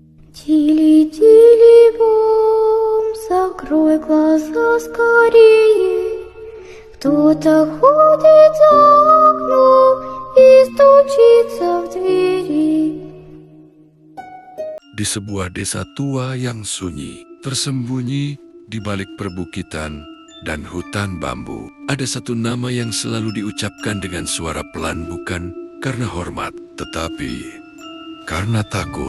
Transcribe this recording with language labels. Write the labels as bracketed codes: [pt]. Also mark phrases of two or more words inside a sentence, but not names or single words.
[ru] Тили-тили бом, закрой глаза скорее. Кто-то ходит за окном и стучится в двери. [id] Di sebuah desa tua yang sunyi, tersembunyi di balik perbukitan dan hutan bambu, ada satu nama yang selalu diucapkan dengan suara pelan, bukan karena hormat, tetapi karena takut.